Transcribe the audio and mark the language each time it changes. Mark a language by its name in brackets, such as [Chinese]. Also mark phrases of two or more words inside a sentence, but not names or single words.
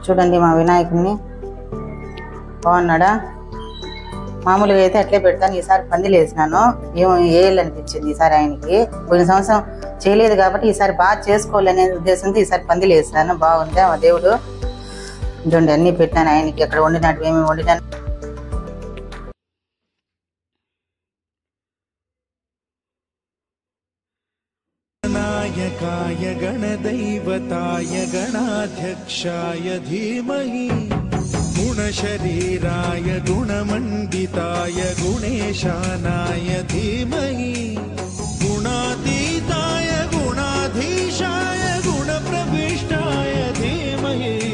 [Telugu] చూడండి మా వినాయకుడిని, బాగున్నాడా? మామూలుగా అయితే అట్లే పెడతాను, ఈసారి పందిలు వేసినాను. ఏళ్ళు అనిపించింది ఈసారి ఆయనకి. పోయిన సంవత్సరం చేయలేదు కాబట్టి ఈసారి బాగా చేసుకోవాలనే ఉద్దేశంతో ఈసారి పందిలు వేసినాను. బాగుంది మా దేవుడు. చూడండి అన్నీ పెట్టాను ఆయనకి, అక్కడ వండినట్టు ఏమేమి వండినాను. [Sanskrit] नायकाय गणदैवताय गणाध्यक्षाय धीमहि गुणशरीराय गुणमण्डिताय गुणेशानाय धीमहि गुणातीताय गुणाधीशाय गुणप्रविष्टाय धीमहि